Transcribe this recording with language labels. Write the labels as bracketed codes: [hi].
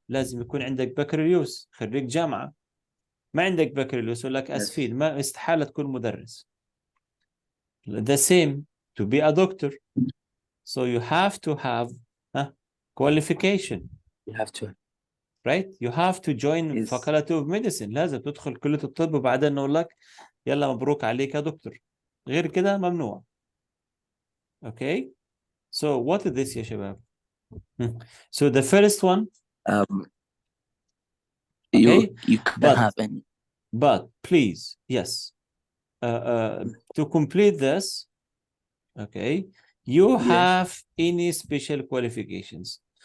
[ar] لازم يكون عندك بكالوريوس، خريج جامعة. ما عندك بكالوريوس يقول لك أسفين، ما استحالة تكون مدرس. [en] The same to be a doctor. So you have to have qualification. You have to. Right? You have to join faculty of medicine. [ar] لازم تدخل كلية الطب وبعدين نقول لك يلا مبروك عليك يا دكتور. غير كده ممنوع. Okay? [en] So what is this [ar] يا شباب? [en] So the first one. Okay? You can have any. But please, yes. To complete this, okay, you have any special qualifications.